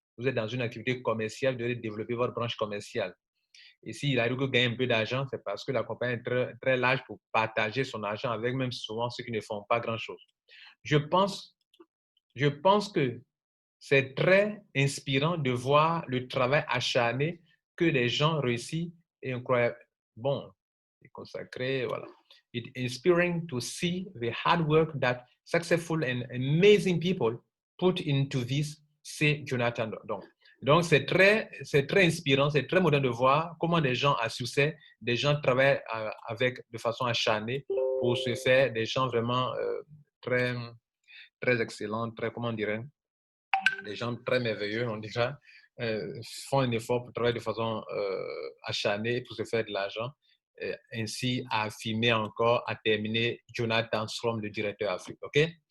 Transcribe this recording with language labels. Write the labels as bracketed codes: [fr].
[fr] Vous êtes dans une activité commerciale, vous devez développer votre branche commerciale. Et s'il arrive que gagner un peu d'argent, c'est parce que la compagnie est très, très large pour partager son argent avec même souvent ceux qui ne font pas grand-chose. Je pense que c'est très inspirant de voir le travail acharné que les gens réussissent et incroyable. Bon, consacré, voilà. [en] It's inspiring to see the hard work that successful and amazing people put into this, [fr] c'est Jonathan. Donc c'est très inspirant, c'est très moderne de voir comment des gens à succès, des gens travaillent de façon acharnée pour se faire des gens vraiment très, très excellents, très, comment dirais, des gens très merveilleux, on dirait, font un effort pour travailler de façon acharnée pour se faire de l'argent, ainsi à affirmer encore, à terminer Jonathan Strom, le directeur Afrique. OK?